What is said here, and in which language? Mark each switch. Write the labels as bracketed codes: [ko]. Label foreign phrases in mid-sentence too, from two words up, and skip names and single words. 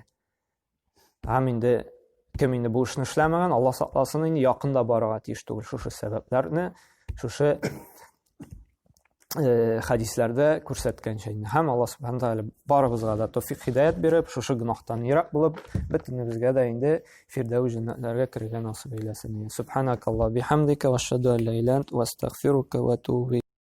[tt] Һәм инде кем инде бу эшне эшләмәгән, Алла сакласын, инде якында барырга тиеш түгел. Шушы сәбәпләрне шушы хәдисләрдә күрсәткәнчә инде. Һәм Алла [ar] سبحانه وتعالى [tt] барыбызга да тәүфик хидаят биреп, шушы гынахтан ерак булып, бөтенебезгә дә инде фирдәүс җәннәтләргә кергән насыйп әйләсен. [ar] سبحانك اللهم بحمدك وأشهد أن لا إله إلا أنت وأستغفرك وأتوب